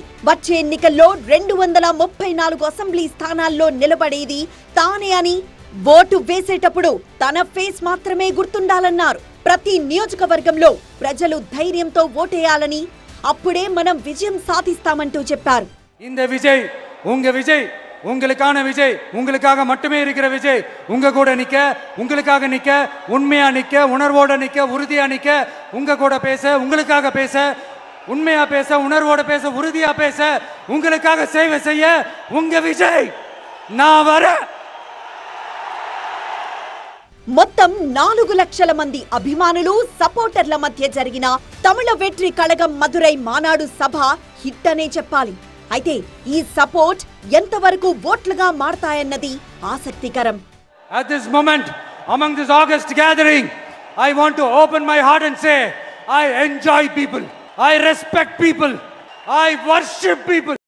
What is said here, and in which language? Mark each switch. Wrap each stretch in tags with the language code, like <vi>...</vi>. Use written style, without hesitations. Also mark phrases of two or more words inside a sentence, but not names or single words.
<te>వచ్చే ఎన్నికల్లో 234 అసెంబ్లీ స్థానాల్లో నిలబడేది తానే అని, ఓటు వేసేటప్పుడు తన ఫేస్ మాత్రమే గుర్తుండాలన్నారు. ప్రతి నియోజకవర్గంలో ప్రజలు ధైర్యంతో ఓటేయాలని, అప్పుడే మనం విజయం సాధిస్తామంటూ చెప్పారు.</te> <ta>இந்த விஜய், உங்க விஜய், உங்களுக்கான விஜய், உங்களுக்காக மட்டுமே இருக்கிற விஜய். உங்க கூட நிக்க, உங்களுக்காக நிக்க, உண்மையா நிக்க, உணர்வோட நிக்க, உறுதியா நிக்க, உங்க கூட பேச, உங்களுக்காக பேச, உண்மையா பேச, உணர்வோட பேச, உறுதியா பேச, உங்களுக்காக சேவை செய்ய உங்க விஜய் நான் வரேன்.</ta> <te>మొత్తం 4 లక్షల మంది అభిమానులు, సపోర్టర్ల మధ్య జరిగిన తమిళ వెట్రి కళగం మధురై మానాడు సభ హిట్ అనే చెప్పాలి. అయితే ఈ సపోర్ట్ ఎంతవరకు ఓట్లుగా మారతాయన్నది ఆసక్తికరం.</te> <en>At this moment, among this August gathering, I want to open my heart and say, I enjoy people. I respect people. I worship people.</en>